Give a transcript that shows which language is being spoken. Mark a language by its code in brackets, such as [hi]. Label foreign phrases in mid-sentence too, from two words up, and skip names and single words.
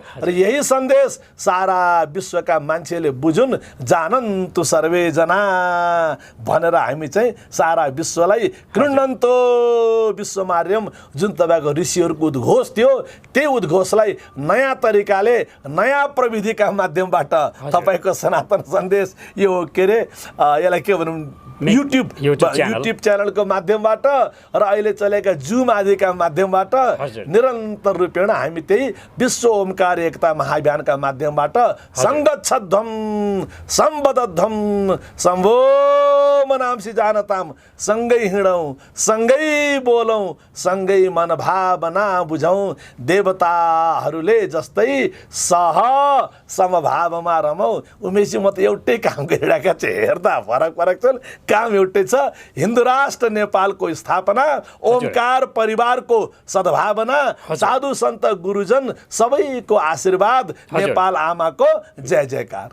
[ne] र यही सन्देश सारा विश्वका मान्छेले बुझुन्, [sa] जानन्तु सर्वेजना [ne] भनेर हामी चाहिँ सारा विश्वलाई [sa] कृण्डन्तो विश्वमार्यम, [ne] जुन तपाईँको ऋषिहरूको उद्घोष थियो, त्यही उद्घोषलाई नयाँ तरिकाले, नयाँ प्रविधिका माध्यमबाट तपाईँको सनातन सन्देश यो के अरे यसलाई के भनौँ, युट्युब च्यानलको माध्यमबाट र अहिले चलेका जुम आदिका माध्यमबाट निरन्तर रूपेण हामी त्यही विश्व ओमकार एकता महाअभियानका माध्यमबाट [sa] सङ्गच्छध्वम सम्बद्धम सम्भो मनांसि जानताम, [ne] सँगै हिँडौँ, सँगै बोलौँ, सँगै मनभावना बुझौँ, देवताहरूले जस्तै समभावमा रमौँ। उमेशजी, म त एउटै काम गरिरहेका छु, हेर्दा फरक फरक छन्, काम एउटै छ। हिन्दू राष्ट्र नेपालको स्थापना, ओमकार परिवारको सद्भावना, साधु सन्त गुरुजन सबैको आशीर्वाद, नेपाल आमाको जय जयकार।